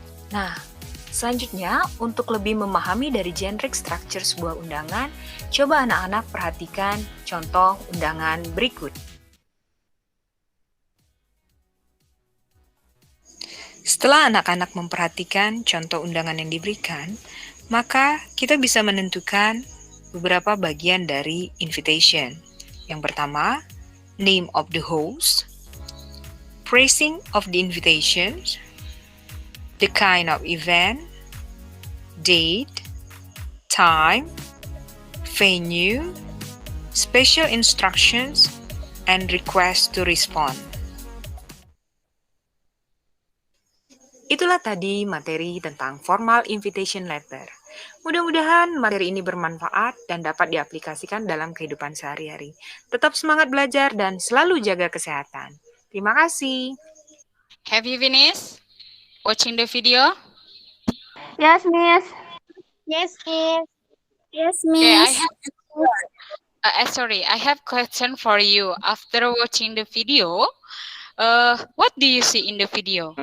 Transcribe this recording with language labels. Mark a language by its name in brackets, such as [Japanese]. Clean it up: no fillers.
[Indonesian] Nah, selanjutnya untuk lebih memahami dari generic structure sebuah undangan, coba anak-anak perhatikan contoh undangan berikut. Setelah anak-anak memperhatikan contoh undangan yang diberikan, maka kita bisa menentukan beberapa bagian dari invitation. Yang pertama, [English] name of the host, phrasing of the invitation, the kind of event, date, time, venue, special instructions, and request to respond. [Indonesian] Itulah tadi materi tentang formal invitation letter. Mudah-mudahan materi ini bermanfaat dan dapat diaplikasikan dalam kehidupan sehari-hari. Tetap semangat belajar dan selalu jaga kesehatan. Terima kasih. [English] Have you finished watching the video? Yes, Miss. Yes, Miss. Yes, Okay, Miss. I have question for you. After watching the video, what do you see in the video?